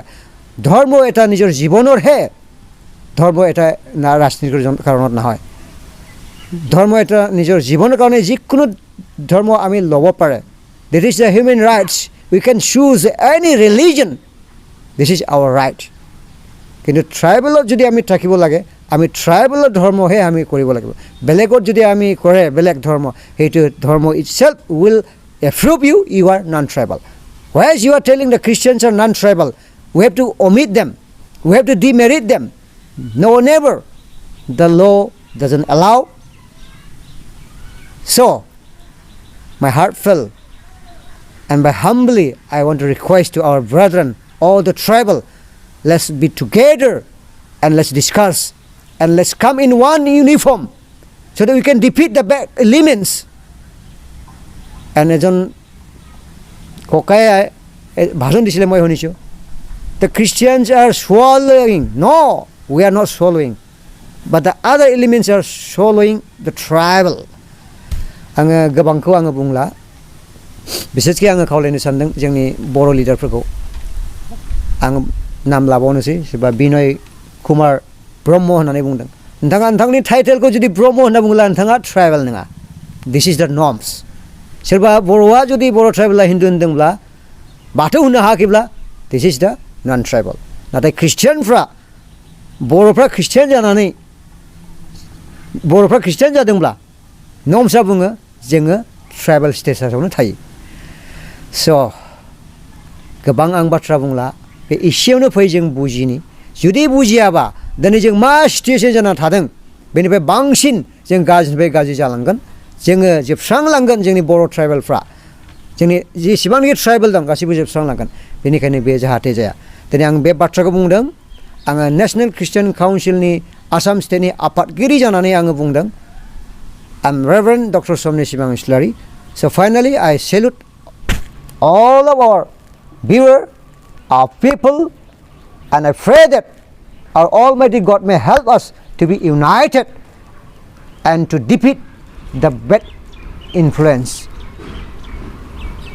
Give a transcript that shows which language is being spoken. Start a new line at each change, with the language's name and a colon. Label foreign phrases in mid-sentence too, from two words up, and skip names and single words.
Assamese: ধৰ্ম এটা নিজৰ জীৱনৰহে, ধৰ্ম এটা ৰাজনীতিৰ কাৰণত নহয়। ধৰ্ম এটা নিজৰ জীৱনৰ কাৰণে যিকোনো ধৰ্ম আমি ল'ব পাৰে।
English: That is the human rights. We can choose any religion. This is our right.
Assamese: কিন্তু ট্ৰাইবেলত যদি আমি থাকিব লাগে, আমি ট্ৰাইবেলৰ ধৰ্মহে আমি কৰিব লাগিব। বেলেগত যদি আমি কৰে বেলেগ ধৰ্ম, সেইটো ধৰ্ম
English: itself will approve you, you are non-tribal. Whereas you are telling the Christians are non-tribal, we have to omit them, we have to demerit them. No, never. The law doesn't allow. So, my heart fell, and by humbly I want to request to our brethren, all the tribal, let's be together and let's discuss and let's come in one uniform so that we can defeat the bad elements.
Assamese: And এজন ককাই ভাষণ দিছিলে, মই শুনিছোঁ,
English: the Christians are swallowing. No, we are not swallowing, but the other elements are swallowing the tribal.
Bodo: आङो गोबांखौ आङो बुंला, बिसेसकि आङो खावलायनो सानदों जोंनि बर' लिडारफोरखौ। आङो नाम लाबावनोसै, सोरबा बिनय कुमार ब्रह्म होननानै बुंदों। नोंथाङा नोंथांनि टाइटेलखौ जुदि ब्रह्म होनना बुङोब्ला नोंथाङा ट्राइबेल नङा।
English: This is the norms.
Bodo: सोरबा बर'आ जुदि बर' ट्राइबेला हिन्दु होनदोंब्ला, बाथौ होननो हायाखैब्ला,
English: This is the non tribal.
Bodo: नाथाय ख्रिस्टियानफ्रा, बर'फ्रा ख्रिस्टियान जानानै, बर'फ्रा ख्रिस्टियान जादोंब्ला नर्म्सआ बुङो जोङो
English: tribal status
Bodo: थायो। स' गोबां आं बाथ्रा बुंला, बे एसेयावनो फै जों बुजिनि। जुदि बुजियाबा दिनै जों मा सिटुएसन जाना थादों बेनिफ्राय बांसिन जों गाज्रिनिफ्राय गाज्रि जालांगोन। जोङो जोबस्रांलांगोन, जोंनि बर' ट्राइबेलफ्रा, जोंनि जेसेबांनाखि ट्राइबेल दं गासैबो जोबस्रांलांगोन। बेनिखायनो बे जाहाथे जाया। दिनै आं बे बाथ्राखौ बुंदों। आङो नेसनेल ख्रिस्टियान काउन्सिलनि आसाम स्टेटनि आफादगिरि जानानै आङो बुंदों।
English: I'm Reverend Dr. Somni Simang Islarini. So finally, I salute all of our viewers, our people, and I pray that our Almighty God may help us to be united and to defeat the bad influence.